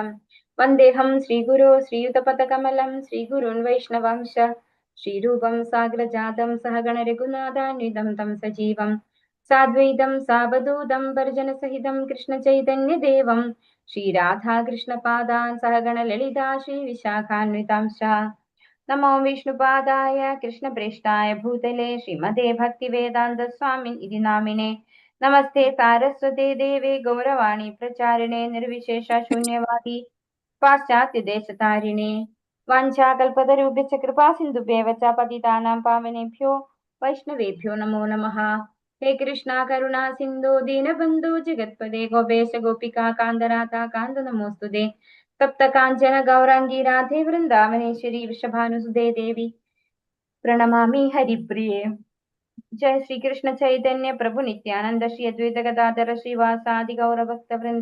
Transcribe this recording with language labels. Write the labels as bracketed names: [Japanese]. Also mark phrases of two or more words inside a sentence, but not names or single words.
[Sanskrit] വന്ദേഹം ശ്രീഗുരോ ശ്രീയുതപദകമലം ശ്രീഗുരുन् വൈഷ്ണവാംശ ശ്രീരൂപം സാഗ്രജാതം സഹഗണ രഘുനാഥാന്വിതം തം സജീവം സാദ്വൈതം സാവധൂതം പരിജനസഹിതം കൃഷ്ണചൈതന്യദേവം ശ്രീരാധാകൃഷ്ണപാദാൻ സഹഗണ ലളിതാ ശ്രീവിശാഖാന്വിതാംശ. നമോ വിഷ്ണുപാദായ കൃഷ്ണപ്രേഷ്ഠായ ഭൂതലേ ശ്രീമതേ ഭക്തിവേദാന്ത സ്വാമിൻ ഇതി നാമിനെ. നമസ്തേ സാരസ്വതേ ദേവേ ഗൗരവാണി പ്രചാരിണേ നിർവിശേഷ ശൂന്യവാദി പാശ്ചാത്യദേശതാരിണേ. വാഞ്ചാകൽപതരുഭ്യശ്ച കൃപാസിന്ധുഭ്യവ ച പതിതാനാം പാവനേഭ്യോ വൈഷ്ണവേഭ്യോ നമോ നമഃ. ഹേ കൃഷ്ണ കരുണാ സിന്ധു ദീനബന്ധു ജഗത്പദേ ഗോപേശ ഗോപികാ കാന്തനാഥ കാന്ത നമോസ്തുതേ. തപ്ത കാഞ്ചന ഗൗരാംഗി രാധേ വൃന്ദാവനേശ്വരി വൃഷഭാനുസുതേ ദേവി പ്രണമാമി ഹരിപ്രിയേ. ജയ ശ്രീ കൃഷ്ണ ചൈതന്യ പ്രഭു നിത്യാനന്ദ ശ്രീ അദ്വൈത ഗദാധര ശ്രീവാസാദി ഗൗരഭക്ത വൃന്ദ.